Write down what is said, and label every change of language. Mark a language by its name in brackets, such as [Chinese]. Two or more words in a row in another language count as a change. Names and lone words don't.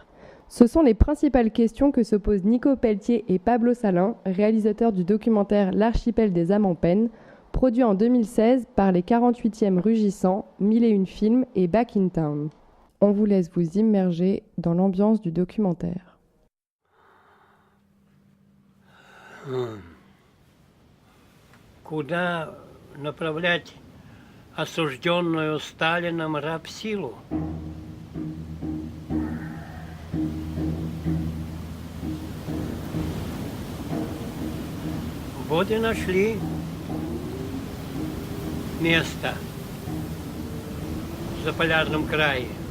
[French] Ce sont les principales questions que se posent Nico Pelletier et Pablo Salin, réalisateurs du documentaire L'archipel des âmes en peine, produit en 2016 par les 48e Rugissants, 1001 Films et Back in Town. On vous laisse vous immerger dans l'ambiance du documentaire. [Russian] Куда направлять осужденную Сталином рабсилу? Вот и нашли место в Заполярном крае.